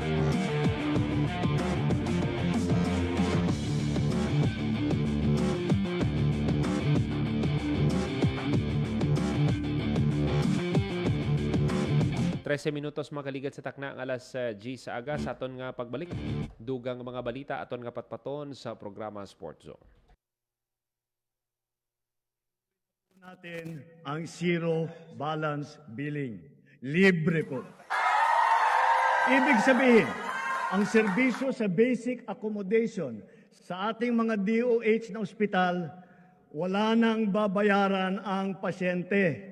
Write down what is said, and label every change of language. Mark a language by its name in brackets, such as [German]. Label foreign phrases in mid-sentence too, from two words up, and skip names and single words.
[Hiligaynon] Minutos makaligat sa takna ang alas G sa aga sa aton nga pagbalik. Dugang mga balita aton nga patpaton sa programa Sports Zone. [Filipino] Natin ang [English] zero balance billing. [Filipino] Libre po. Ibig sabihin, ang serbisyo sa [English] basic accommodation [Filipino] sa ating mga DOH na ospital, wala nang babayaran ang pasyente.